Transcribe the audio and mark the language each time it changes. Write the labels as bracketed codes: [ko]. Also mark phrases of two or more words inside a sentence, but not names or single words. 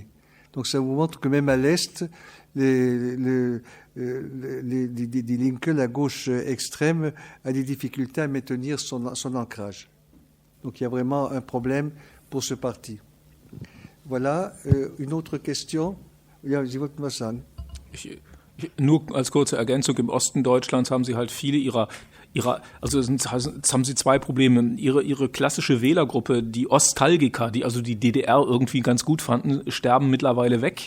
[fr] Donc ça vous montre que même à l'Est, les Linke, la gauche extrême, a des difficultés à maintenir son ancrage. Donc il y a vraiment un problème pour ce parti. Voilà, une autre question. [de] Ja, Sie wollten was sagen. Nur als kurze Ergänzung, im Osten Deutschlands haben Sie halt viele ihrer also jetzt haben Sie zwei Probleme. Ihre klassische Wählergruppe, die Ostalgiker, die also die DDR irgendwie ganz gut fanden, sterben mittlerweile weg.